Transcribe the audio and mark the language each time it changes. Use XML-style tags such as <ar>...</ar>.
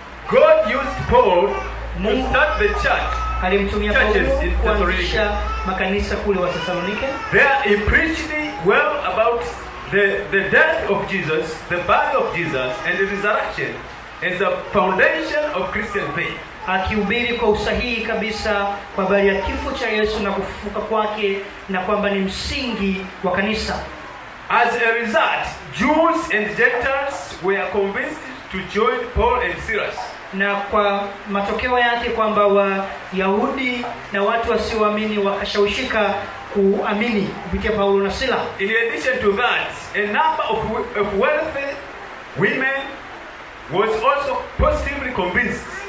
<en>God used Paul to start the church.</en> <sw>Alimtumia Paulo kuanzisha makanisa kule Wathesalonike.</sw> <en>There he preached well about the death of Jesus, the birth of Jesus, and the resurrection as a foundation of Christian faith.</en> <sw>Akihubiri kwa usahihi kabisa kwa habari ya kifo cha Yesu na kufufuka kwake, na kwamba ni msingi wa kanisa.</sw> <en>As a result, Jews and Gentiles were convinced to join Paul and Silas.</en> <sw>Na kwa matokeo yake kwamba Wayahudi na watu wasioamini wakashawishika kuamini kupitia Paulo na Sila.</sw> <en>In addition to that, a number of wealthy women was also positively convinced.</en>